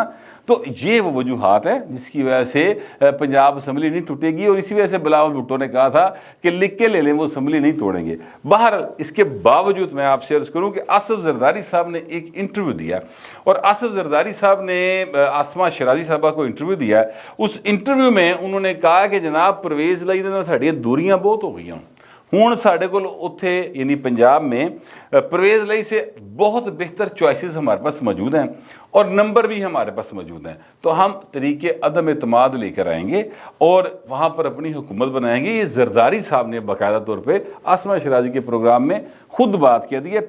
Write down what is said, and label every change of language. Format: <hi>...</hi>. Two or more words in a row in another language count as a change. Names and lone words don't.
<ur>تو یہ وہ وجوہات ہیں جس کی وجہ سے پنجاب اسمبلی نہیں ٹوٹے گی، اور اسی وجہ سے بلاول بھٹو نے کہا تھا کہ لکھ کے لے لیں وہ اسمبلی نہیں توڑیں گے۔ بہرحال اس کے باوجود میں آپ سے عرض کروں کہ آصف زرداری صاحب نے ایک انٹرویو دیا، اور آصف زرداری صاحب نے آسمہ شرازی صاحبہ کو انٹرویو دیا۔ اس انٹرویو میں انہوں نے کہا کہ جناب پرویز لائی</ur> <pa>دے نال ساڈیاں دوریاں بہت ہو گئی ہیں، ہوں ساڈے کول اتھے</pa> <ur>یعنی پنجاب میں پرویز لائی سے بہت بہتر چوائسز ہمارے پاس موجود ہیں، اور نمبر بھی ہمارے پاس موجود ہیں، تو ہم طریقے عدم اعتماد لے کر آئیں گے اور وہاں پر اپنی حکومت بنائیں گے۔ یہ زرداری صاحب نے باقاعدہ طور پہ آسمہ شرازی کے پروگرام میں خود بات کہہ دی ہے۔</ur>